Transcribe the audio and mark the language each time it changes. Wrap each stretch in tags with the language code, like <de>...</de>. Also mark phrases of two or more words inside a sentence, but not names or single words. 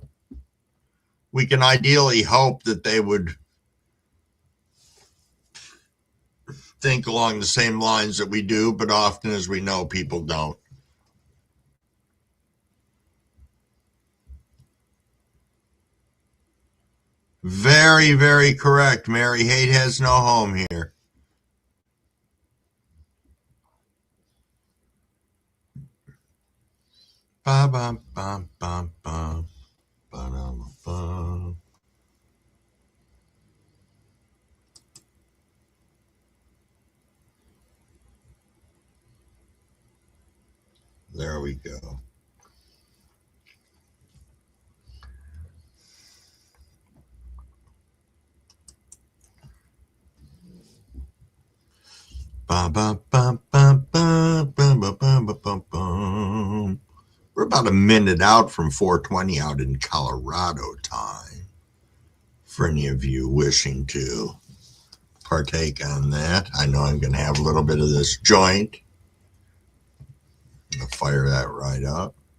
<en>We can ideally hope that they would think along the same lines that we do, but often, as we know, people don't. Very, very correct, Mary. Hate has no home here. Ba bum bum bum bum ba bum. There we go. Ba ba ba ba ba ba ba ba ba ba. We're about a minute out from 4:20 out in Colorado time. For any of you wishing to partake on that, I know I'm going to have a little bit of this joint. I'm going to fire that right up.</en>